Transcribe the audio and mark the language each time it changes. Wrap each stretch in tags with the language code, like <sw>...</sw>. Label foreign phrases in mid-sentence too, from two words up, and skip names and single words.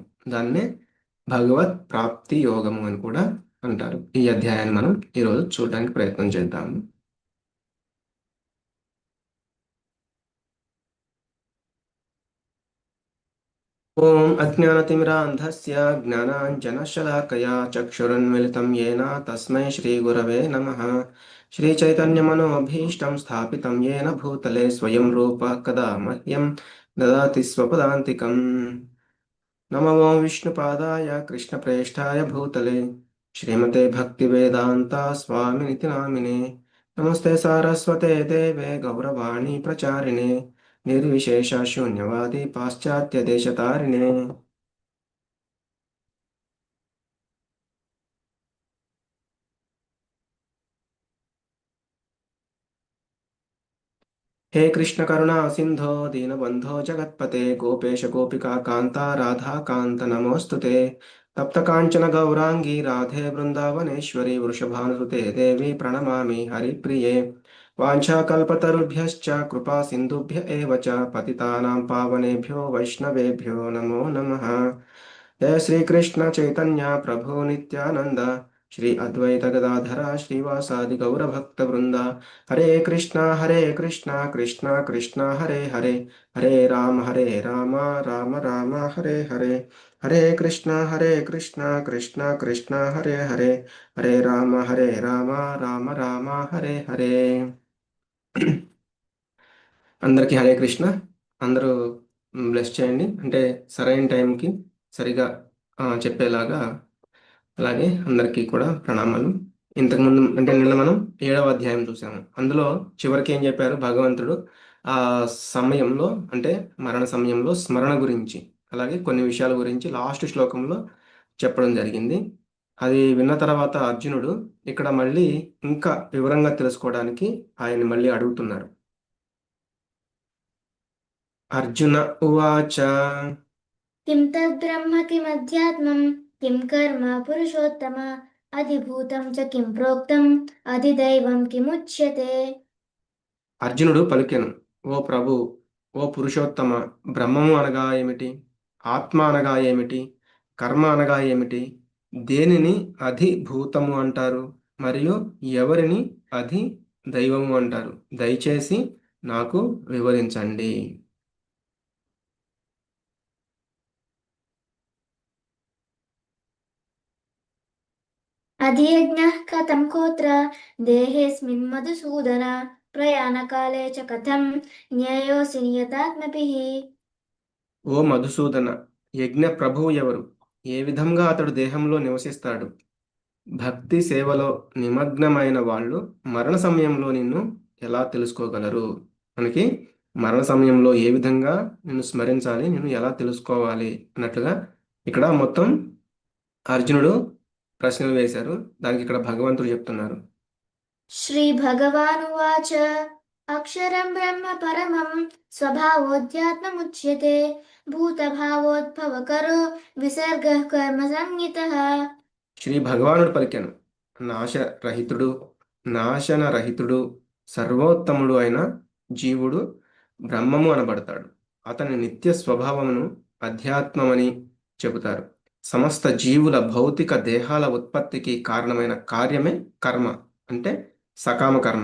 <te>దాన్నే భగవత్ ప్రాప్తి యోగము అని కూడా అంటారు. ఈ అధ్యాయాన్ని మనం ఈరోజు చూడడానికి ప్రయత్నం చేద్దాము.</te> <sa>ఓం అజ్ఞానతిమిరాంధస్య జ్ఞానాంజనశలాకయా చక్షురున్మిళితం येन తస్మై శ్రీగురవే నమః. శ్రీచైతన్యమనోభీష్టం స్థాపితం येन భూతలే స్వయం రూప కదా మహ్యం దదాతి స్వపదాంతికం. నమో విష్ణుపాదాయ కృష్ణప్రేష్ఠాయ భూతలే శ్రీమతే భక్తివేదాంత స్వామినితి నామినే. నమస్తే సారస్వతే దేవే గౌరవాణి ప్రచారిణే నిర్విశేష శూన్యవాది పాశ్చాత్య దేశతారిణే. हे कृष्ण करुणा सिंधो दीनबंधो जगत्पते गोपेश गोपिका कांता राधा कांत नमोस्तुते. तप्त कांचन गौरांगी राधे वृंदावनेश्वरी वृषभानुसुते देवी प्रणमामि हरिप्रिये. वाञ्छाकल्पतरुभ्यश्च कृपा सिन्धुभ्य एव च पतितानां पावनेभ्यो वैष्णवेभ्यो नमो नमः. जय श्री कृष्ण चैतन्य प्रभु नित्यानंद श्री अद्वैत गदाधर श्रीवासादि गौर भक्त वृंदा. हरे कृष्णा कृष्णा कृष्णा हरे हरे हरे राम राम राम हरे हरे कृष्णा कृष्णा कृष्णा हरे राम राम राम हरे.</sa> <te>అందరికీ</te> <sa>హరే కృష్ణ.</sa> <te>అందరూ బ్లెస్ చేయండి, అంటే సరైన టైంకి సరిగా చెప్పేలాగా. అలాగే అందరికీ కూడా ప్రణామాలు. ఇంతకుముందు అంటే నిన్న మనం 7వ అధ్యాయం చూసాము. అందులో చివరికి ఏం చెప్పారు భగవంతుడు? ఆ సమయంలో అంటే మరణ సమయంలో స్మరణ గురించి, అలాగే కొన్ని విషయాల గురించి లాస్ట్ శ్లోకంలో చెప్పడం జరిగింది. అది విన్న తర్వాత అర్జునుడు ఇక్కడ మళ్ళీ ఇంకా వివరంగా తెలుసుకోవడానికి ఆయన్ని మళ్ళీ అడుగుతున్నారు.</te> <sa>అర్జున ఉవాచ किं तद्ब्रह्म किमध्यात्मं किं कर्म पुरुषोत्तम अधिभूतं च किं प्रोक्तम् अधिदैवं किमुच्यते.</sa> <te>అర్జునుడు పలికెను, ఓ ప్రభు, ఓ పురుషోత్తమ, బ్రహ్మము అనగా ఏమిటి? ఆత్మ అనగా ఏమిటి? కర్మ అనగా ఏమిటి? దేనిని అధిభూతము అంటారు? మరియు ఎవరిని అధి దైవము అంటారు? దయచేసి నాకు వివరించండి.</te> <sa>अधियज्ञः कथं कोत्र देहेऽस्मिन् मधुसूदन प्रयाणकाले च कथं न्यायोऽसि नियतात्मभिः.</sa> <te>ఓ మధుసూదన, యజ్ఞ ప్రభువు ఎవరు? ఏ విధంగా అతడు దేహంలో నివసిస్తాడు? భక్తి సేవలో నిమగ్నమైన వాళ్ళు మరణ సమయంలో నిన్ను ఎలా తెలుసుకోగలరు? మనకి మరణ సమయంలో ఏ విధంగా నిన్ను స్మరించాలి, నిన్ను ఎలా తెలుసుకోవాలి అన్నట్లుగా ఇక్కడ మొత్తం అర్జునుడు ప్రశ్నలు వేశారు. దానికి ఇక్కడ భగవంతుడు చెప్తున్నారు.</te> <sa>श्रीभगवानुवाच अक्षरं ब्रह्म परमं स्वभावोऽध्यात्ममुच्यते भूतभावोद्भवकरो विसर्गः कर्म संज्ञितः</sa> <te>శ్రీ భగవానుడు పలికెను, నాశరహితుడు, నాశనరహితుడు, సర్వోత్తముడు అయిన జీవుడు బ్రహ్మము అనబడతాడు. అతని నిత్య స్వభావమును అధ్యాత్మమని చెబుతారు. సమస్త జీవుల భౌతిక దేహాల ఉత్పత్తికి కారణమైన కార్యమే కర్మ, అంటే సకామ కర్మ.</te>